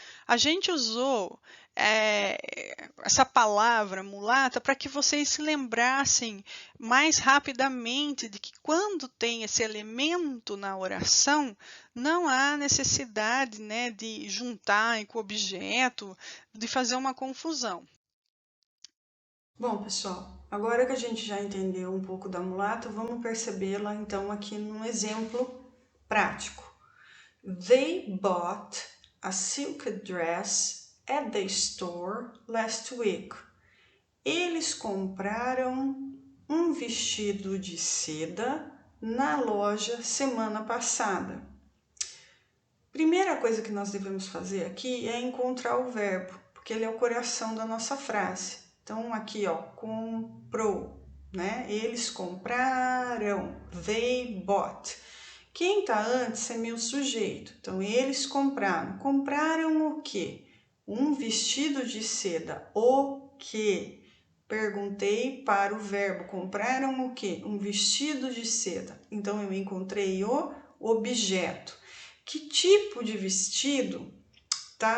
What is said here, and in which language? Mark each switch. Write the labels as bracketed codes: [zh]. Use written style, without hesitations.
[pt] A gente usou essa palavra mulata para que vocês se lembrassem mais rapidamente de que quando tem esse elemento na oração, não há necessidade, né, de juntar com o objeto, de fazer uma confusão. Bom, pessoal, agora que a gente já entendeu um pouco da mulata, vamos percebê-la então aqui num exemplo prático. [en] They bought a silk dress at the store last week. [pt] Eles compraram um vestido de seda na loja semana passada. Primeira coisa que nós devemos fazer aqui é encontrar o verbo, porque ele é o coração da nossa frase. Então, aqui, ó, comprou, né? Eles compraram, [en] they bought. [pt] Quem tá antes é meu sujeito. Então, eles compraram. Compraram o quê? Um vestido de seda. O quê? Perguntei para o verbo. Compraram o quê? Um vestido de seda. Então, eu encontrei o objeto. Que tipo de vestido? tá?